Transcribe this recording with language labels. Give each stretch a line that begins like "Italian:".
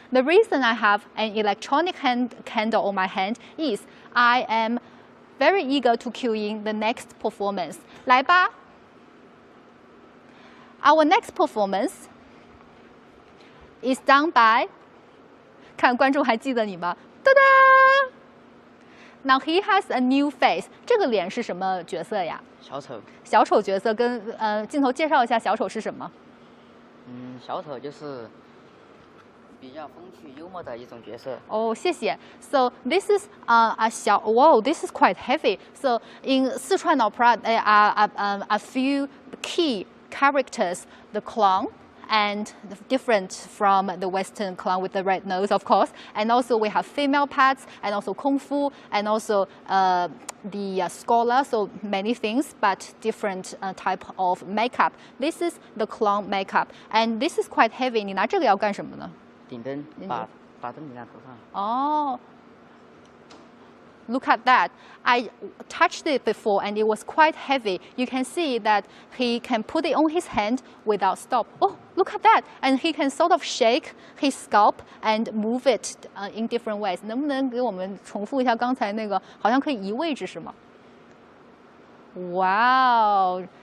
English: The reason I have an electronic candle on my hand is I am very eager to cue in the next performance.
Chinese: 来吧
English: Our next performance is done by
Chinese: 看观众还记得你吗？哒哒
English: Now he has a new face.
Chinese: 这个脸是什么角色呀？小丑。小丑角色跟镜头介绍一下小丑是什么？小丑就是比较风趣幽默的一种角色。哦，谢谢。
English: So this is Wow, this is quite heavy. So in Sichuan Opera, there are a few key characters: the clown, and different from the Western clown with the red nose, of course. And also we have female parts, and also kung fu, and also the scholar. So many things, but different type of makeup. This is the clown makeup, and this is quite heavy.
Chinese: 你拿这个要干什么呢？顶灯，把灯顶在头上。哦。
English: Look at that. I touched it before and it was quite heavy. You can see that he can put it on his hand without stop. Oh, look at that. And he can sort of shake his scalp and move it in different ways.
Chinese: 能不能给我们重复一下刚才那个好像可以移位置是吗 Wow.